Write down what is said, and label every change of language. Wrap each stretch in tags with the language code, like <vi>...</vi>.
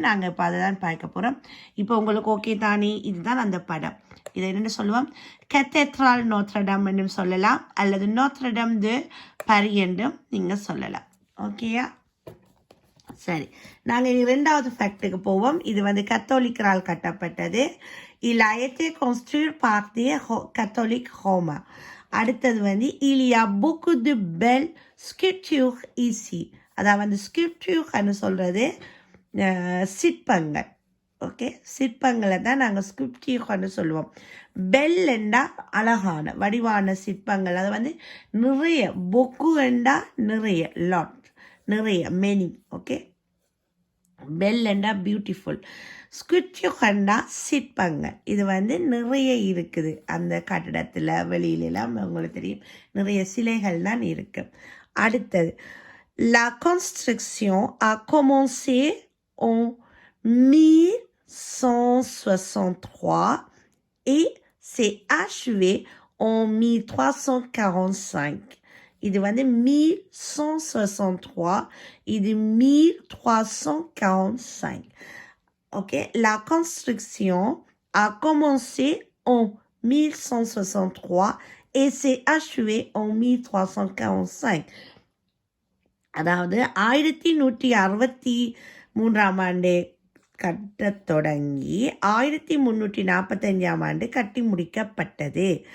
<ta>நாங்கள் இப்போ அதை தான் பார்க்க போகிறோம். இப்போ உங்களுக்கு ஓகே தானே? இதுதான் அந்த படம். இதை என்ன சொல்லுவோம்? கத்தேட்ரால் நோத்ரடம் என்றும் சொல்லலாம், அல்லது நோத்ரடம் து பாரி என்றும் நீங்கள் சொல்லலாம். ஓகேயா? சரி, நாங்கள் இரண்டாவது ஃபேக்டுக்கு போவோம். இது வந்து கத்தோலிக்கரால் கட்டப்பட்டது.</ta> <fr>Il a été construit par des catholiques romains.</fr> <ta>அடுத்தது வந்து</ta> <fr>il y a beaucoup de belles sculptures ici.</fr> <ta>அதாவது ஸ்கிரிப்டியூர்னு சொல்கிறது சிற்பங்கள். ஓகே. சிற்பங்களை தான் நாங்கள் ஸ்கிரிப்டியூர்னு சொல்லுவோம். பெல்லெண்டா அழகான வடிவான சிற்பங்கள். அது வந்து நிறைய, பொக்கு என்றா நிறைய, லாட், நிறைய, மெனி. ஓகே. பெல்லெண்டா பியூட்டிஃபுல், ஸ்குட்யூகண்டா சிற்பங்கள். இது வந்து நிறைய இருக்குது அந்த கட்டிடத்தில், வெளியிலலாம் உங்களுக்கு தெரியும் நிறைய சிலைகள் தான் இருக்கு. அடுத்தது,</ta> <fr>la construction a commencé en 1163 et s'est achevée en 1345.</fr> <ta>இது வந்து 1163, இது 1345.</ta> <fr>Ok, la construction a commencé en 1163 et s'est achevée en 1345.</fr> <ta>அதாவது 1163ஆம் ஆண்டு கட்டத் தொடங்கி 1345ஆம் ஆண்டு கட்டி முடிக்கப்பட்டது.</ta>